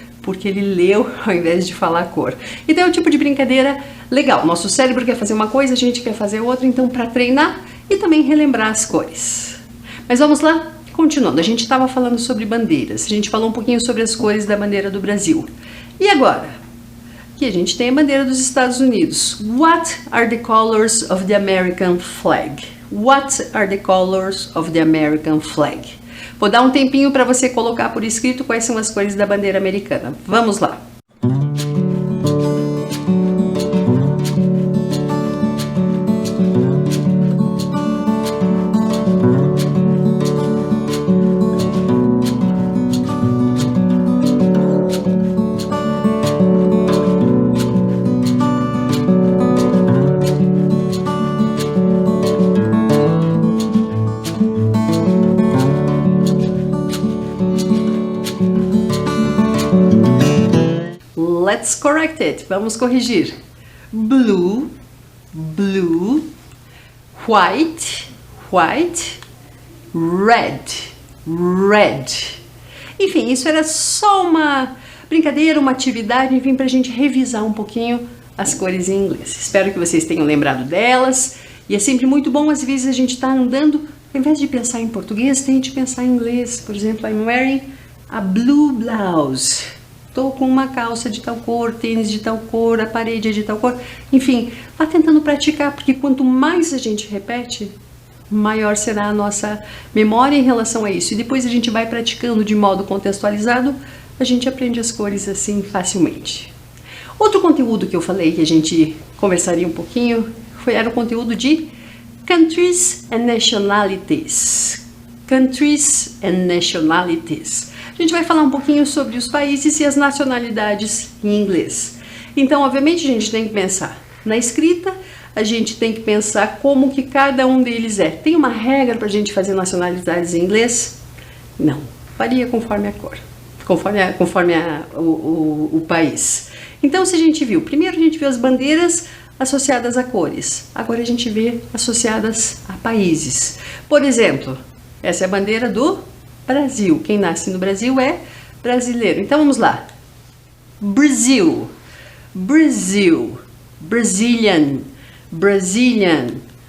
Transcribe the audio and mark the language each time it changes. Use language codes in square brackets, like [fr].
[pt] Porque ele leu ao invés de falar a cor. Então é um tipo de brincadeira legal. Nosso cérebro quer fazer uma coisa, a gente quer fazer outra, então para treinar e também relembrar as cores. Mas vamos lá? Continuando, a gente estava falando sobre bandeiras, a gente falou um pouquinho sobre as cores da bandeira do Brasil. E agora? Aqui a gente tem a bandeira dos Estados Unidos. [en] What are the colors of the American flag? What are the colors of the American flag? [pt] Vou dar um tempinho para você colocar por escrito quais são as cores da bandeira americana. Vamos lá! [en] Let's correct it. [pt] Vamos corrigir. [en] Blue, blue, white, white, red, red. [pt] Enfim, isso era só uma brincadeira, uma atividade, enfim, para a gente revisar um pouquinho as cores em inglês. Espero que vocês tenham lembrado delas. E é sempre muito bom, às vezes a gente está andando, ao invés de pensar em português, tente pensar em inglês. Por exemplo, [en] I'm wearing a blue blouse. [pt] Estou com uma calça de tal cor, tênis de tal cor, a parede é de tal cor. Enfim, vá tentando praticar, porque quanto mais a gente repete, maior será a nossa memória em relação a isso. E depois a gente vai praticando de modo contextualizado, a gente aprende as cores assim facilmente. Outro conteúdo que eu falei que a gente conversaria um pouquinho era o conteúdo de [en] Countries and Nationalities. Countries and Nationalities. [pt] A gente vai falar um pouquinho sobre os países e as nacionalidades em inglês. Então, obviamente, a gente tem que pensar na escrita, a gente tem que pensar como que cada um deles é. Tem uma regra para a gente fazer nacionalidades em inglês? Não, varia conforme a cor, conforme o país. Então, se a gente viu, primeiro a gente viu as bandeiras associadas a cores, agora a gente vê associadas a países. Por exemplo, essa é a bandeira do Brasil. Quem nasce no Brasil é brasileiro. Então vamos lá. [en] Brazil, Brazil, Brazilian, Brazilian.